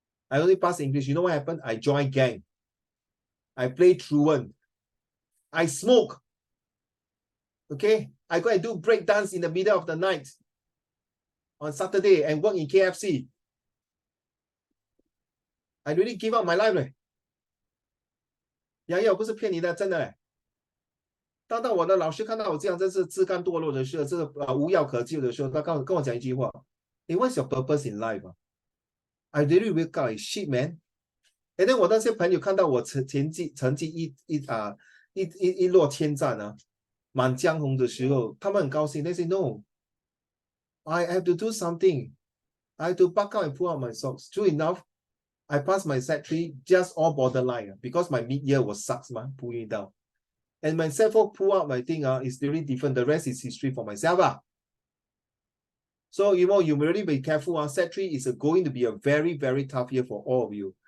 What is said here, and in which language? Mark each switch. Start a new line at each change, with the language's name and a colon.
English: I only passed English. You know what happened? I joined gang. I played truant. I smoke. Okay, I go and do break dance in the middle of the night on Saturday and work in KFC. I really give up my life.
Chinese: 我不是骗你的，真的。当我的老师看到我这样，真是自甘堕落的时候，这个无药可救的时候，他跟我讲一句话 ：
English: “Hey, what's your purpose in life? I really wake up like shit, man." And then
Chinese: 我那些朋友看到我成绩一落千丈啊，满江红的时候，他们很高兴。
English: They say, "No, I have to do something. I have to buck out and pull out my socks." True enough, I passed my Sec3 just all borderline because my mid-year was sucks, man, pulling it down. And my Sec4 pull out my thing is really different. The rest is history for myself. So, you really be careful. Sec3 is going to be a very, very tough year for all of you.